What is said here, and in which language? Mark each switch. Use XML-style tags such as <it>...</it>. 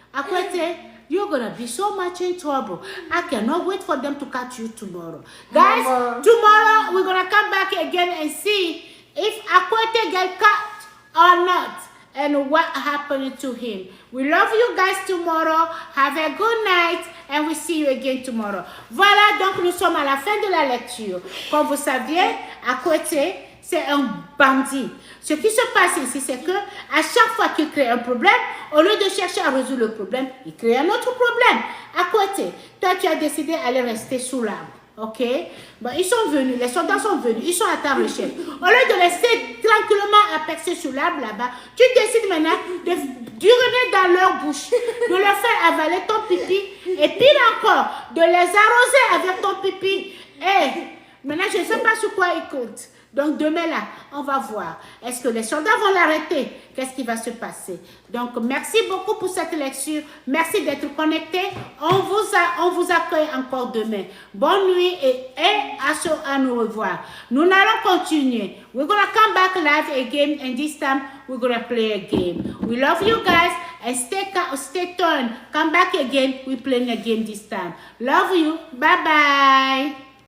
<en>Akwete, you're going to be so much in trouble. I cannot wait for them to catch you tomorrow. Guys, tomorrow we're going to come back again and see if Akwete get caught or not and what happened to him. We love you guys tomorrow. Have a good night and we see you again tomorrow.</en> <fr>Voilà, donc nous sommes à la fin de la lecture. Comme vous saviez, Akwete, c'est un bandit. Ce qui se passe ici, c'est que à chaque fois qu'il crée un problème, au lieu de chercher à résoudre le problème, il crée un autre problème. Akwete, toi tu as décidé d'aller rester sous l'arbre. Ok? Bon, ils sont venus, les soldats sont venus, ils sont à ta recherche. Au lieu de rester tranquillement à percer sur l'arbre là-bas, tu décides maintenant d'uriner dans leur bouche, de leur faire avaler ton pipi, et pire encore, de les arroser avec ton pipi. Et maintenant, je ne sais pas sur quoi ils comptent. Donc demain là, on va voir. Est-ce que les soldats vont l'arrêter? Qu'est-ce qui va se passer? Donc merci beaucoup pour cette lecture. Merci d'être connectés. On vous accueille encore demain. Bonne nuit et à nous revoir. Nous allons continuer.</fr> <en>We're going to come back live again and this time we're going to play a game. We love you guys and stay tuned. Come back again. We're playing a game this time. Love you. Bye-bye.</en>